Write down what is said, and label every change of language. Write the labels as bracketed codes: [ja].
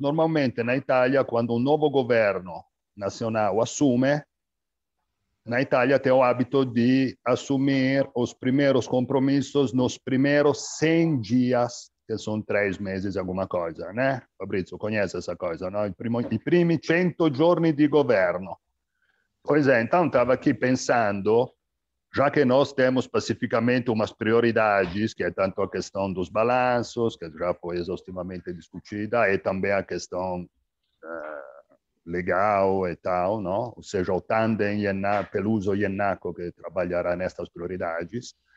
[pt] Normalmente, na Itália, quando um novo governo nacional assume, na Itália tem o hábito de assumir os primeiros compromissos nos primeiros 100 dias, que são 3 meses, alguma coisa, né? Fabrizio, conhece essa coisa, no? [it] I primi 100 giorni di governo. [pt] Pois é, então estava aqui pensando, já que nós temos especificamente umas prioridades, que é tanto a questão dos balanços, que já foi exaustivamente discutida, e também a questão legal e tal, não? Ou seja, o tandem Peluso Iennaco que trabalhará nestas prioridades.